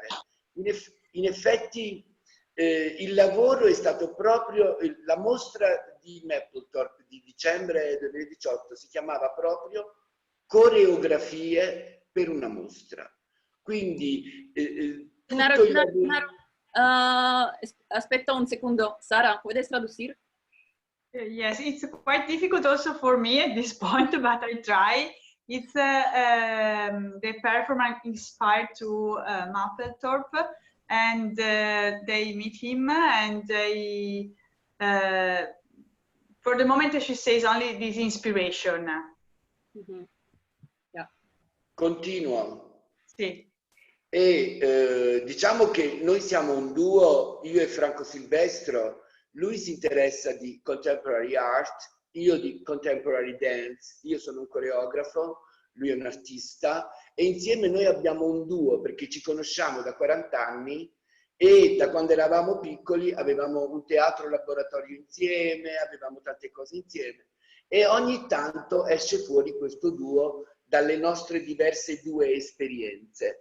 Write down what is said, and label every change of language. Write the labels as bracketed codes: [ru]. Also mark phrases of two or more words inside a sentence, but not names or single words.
[it] In effetti il lavoro è stato proprio, la mostra di Mapplethorpe di dicembre 2018 si chiamava proprio Coreografie per una mostra. Quindi aspetta un secondo, Sara, [es] puedes traducir? [en] Yes, it's quite difficult also for me at this point, but I try. It's the performance inspired to Mapplethorpe, and they meet him, and they, for the moment, she says only this inspiration. Mm-hmm. Yeah. [it] Continuo. Sì. E diciamo che noi siamo un duo, io e Franco Silvestro. Lui si interessa di [en] contemporary art, [it] io di [en] contemporary dance, [it] io sono un coreografo, lui è un artista, e insieme noi abbiamo un duo perché ci conosciamo da 40 anni e da quando eravamo piccoli avevamo un teatro laboratorio insieme, avevamo tante cose insieme, e ogni tanto esce fuori questo duo dalle nostre diverse due esperienze.